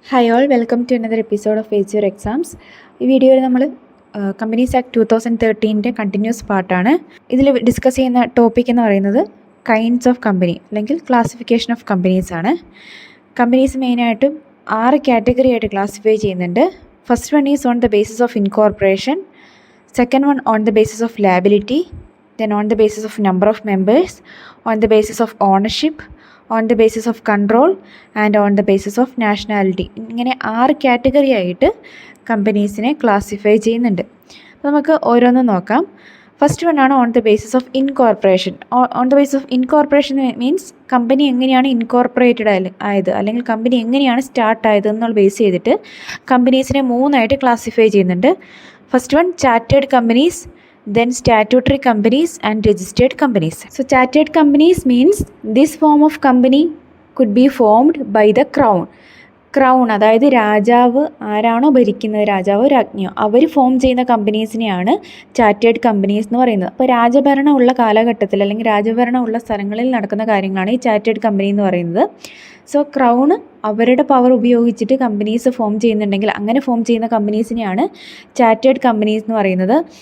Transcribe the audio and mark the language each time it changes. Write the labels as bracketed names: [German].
[English] Hi all, welcome to another episode of face your exams. [Malayalam] ഈ വീഡിയോയിൽ നമ്മൾ companies act 2013 continuous പാർട്ടാണ്. ഇതിൽ ഡിസ്കസ് ചെയ്യുന്ന ടോപ്പിക് എന്ന് പറയുന്നത് കൈൻഡ്സ് ഓഫ് കമ്പനി അല്ലെങ്കിൽ ക്ലാസിഫിക്കേഷൻ ഓഫ് കമ്പനീസ് ആണ്. കമ്പനീസ് മെയിനായിട്ടും 6 കാറ്റഗറി ആയിട്ട് ക്ലാസിഫൈ ചെയ്യുന്നുണ്ട്. [English] First one is on the basis of incorporation, second one on the basis of liability, then on the basis of number of members, on the basis of ownership, on the basis of control and on the basis of nationality. [Malayalam] ഇങ്ങനെ 6 category ആയിട്ട് കമ്പനീസിനെ classify ചെയ്യുന്നുണ്ട്. അപ്പോൾ നമുക്ക് ഓരോന്നും നോക്കാം. First one ആണ് on the basis of incorporation. On the basis of incorporation means company എങ്ങനെയാണ് incorporated ആയത് അല്ലെങ്കിൽ കമ്പനി എങ്ങനെയാണ് സ്റ്റാർട്ട് ആയത് എന്നുള്ള ബേസ് ചെയ്തിട്ട് കമ്പനീസിനെ 3 ആയിട്ട് ക്ലാസിഫൈ ചെയ്യുന്നുണ്ട്. [English] First one chartered companies, then statutory companies and registered companies. So chartered companies means this form of company could be formed by the crown. [Malayalam] Crown അതായത് രാജാവ് ആരാണോ ഭരിക്കുന്നത്, രാജാവോ രാജ്ഞിയോ, അവർ ഫോം ചെയ്യുന്ന കമ്പനീസിനെയാണ് ചാർട്ടേഡ് കമ്പനീസ് എന്ന് പറയുന്നത്. അപ്പോൾ രാജഭരണം ഉള്ള കാലഘട്ടത്തിൽ അല്ലെങ്കിൽ രാജഭരണം ഉള്ള സ്ഥലങ്ങളിൽ നടക്കുന്ന കാര്യങ്ങളാണ് ഈ ചാർട്ടേഡ് കമ്പനി എന്ന് പറയുന്നത്. സോ ക്രൗൺ അവരുടെ പവർ ഉപയോഗിച്ചിട്ട് കമ്പനീസ് ഫോം ചെയ്യുന്നുണ്ടെങ്കിൽ അങ്ങനെ ഫോം ചെയ്യുന്ന കമ്പനീസിനെയാണ് ചാർട്ടേഡ് കമ്പനീസ് എന്ന് പറയുന്നത്.